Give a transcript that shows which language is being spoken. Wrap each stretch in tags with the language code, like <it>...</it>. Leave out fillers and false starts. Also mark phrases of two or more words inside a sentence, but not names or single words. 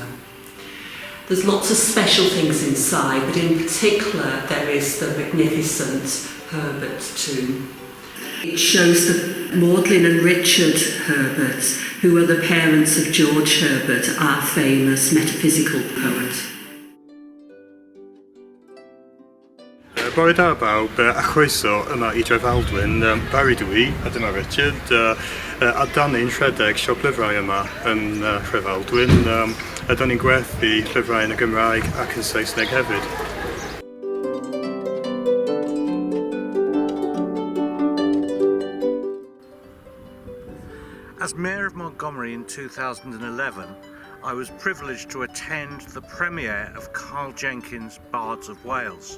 <en>There's lots of special things inside, but in particular there is the magnificent Herbert tomb. It shows that Magdalene and Richard Herbert, who are the parents of George Herbert, our famous metaphysical poet.</en> <cy>Bore da bawb, a chroeso yma I Drefaldwyn. Barry dwi, a dyma Richard, a dan ni'n rhedeg siop lyfrau yma yn Drefaldwyn. A dan ni'n gwerthu llyfrau yn y Gymraeg ac yn Saesneg hefyd.</cy> <en>As Mayor of Montgomery in 2011, I was privileged to attend the premiere of Carl Jenkins' Bards of Wales.</en>